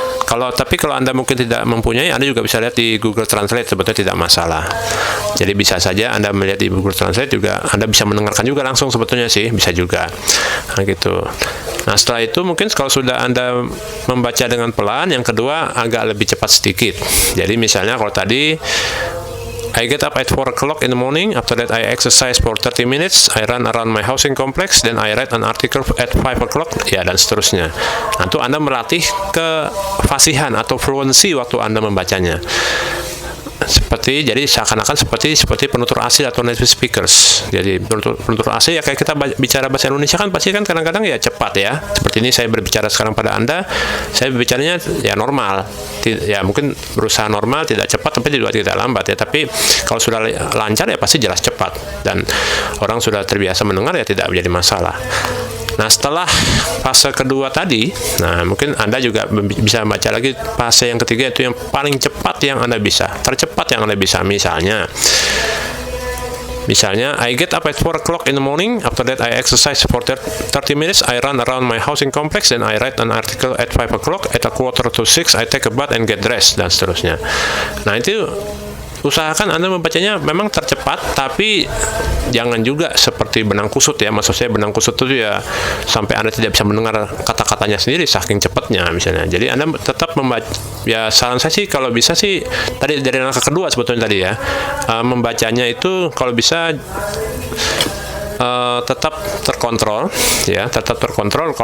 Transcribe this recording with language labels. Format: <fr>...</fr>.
<id>Tapi kalau Anda mungkin tidak mempunyai, Anda juga bisa lihat di Google Translate, sebetulnya tidak masalah. Jadi bisa saja Anda melihat di Google Translate juga, Anda bisa mendengarkan juga langsung sebetulnya sih, bisa juga. Nah, gitu. Nah, setelah itu mungkin kalau sudah Anda membaca dengan pelan, yang kedua agak lebih cepat sedikit. Jadi misalnya kalau tadi</id> <en>I get up at 4 o'clock in the morning, after that I exercise for 30 minutes, I run around my housing complex, then I write an article at 5 o'clock, ya,</en> <id>dan seterusnya. Nah, itu Anda melatih kefasihan atau fluency waktu Anda membacanya. Jadi seakan-akan seperti penutur asli atau native speakers. Jadi penutur asli ya kayak kita bicara bahasa Indonesia kan pasti kan kadang-kadang ya cepat ya. Seperti ini saya berbicara sekarang pada Anda, saya berbicaranya ya normal. Ya mungkin berusaha normal, tidak cepat tapi juga tidak lambat ya. Tapi kalau sudah lancar ya pasti jelas cepat dan orang sudah terbiasa mendengar ya tidak menjadi masalah. Nah, setelah fase kedua tadi, nah mungkin Anda juga bisa baca lagi fase yang ketiga, itu yang paling cepat yang Anda bisa, tercepat yang Anda bisa. Misalnya</id> <en>Misalnya, I get up at 4 o'clock in the morning. After that, I exercise for 30 minutes. I run around my housing complex. Then I write an article at 5 o'clock. At a 5:45, I take a bath and get dressed,</en> <id>dan seterusnya. Nah, itu usahakan Anda membacanya memang tercepat, tapi jangan juga seperti benang kusut ya. Maksud saya benang kusut itu ya sampai Anda tidak bisa mendengar kata-katanya sendiri saking cepatnya misalnya. Jadi Anda tetap membaca, ya saran saya sih kalau bisa sih tadi dari langkah kedua sebetulnya tadi ya, membacanya itu kalau bisa tetap terkontrol ya, tetap terkontrol.</id>